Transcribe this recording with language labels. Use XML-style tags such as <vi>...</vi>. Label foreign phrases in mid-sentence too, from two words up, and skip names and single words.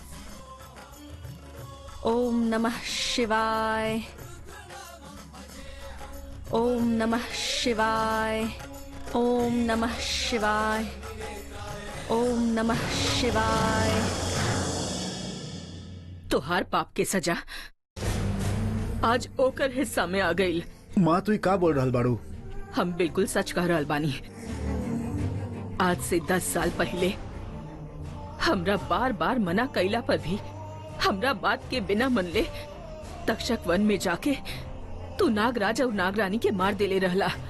<sa>ओम नमः शिवाय, ओम नमः शिवाय, ओम नमः शिवाय, ओम नमः शिवाय।</sa> <bho>तोहार पाप के सजा आज ओकर हिस्सा में आ गई। माँ तू का बोल रहल बाड़ू? हम बिल्कुल सच कह रहल बानी। आज से 10 साल पहले हमरा बार बार मना कैला पर भी हमरा बात के बिना मन ले तक्षक वन में जाके तू नागराज और नागरानी के मार देले रहला।</bho>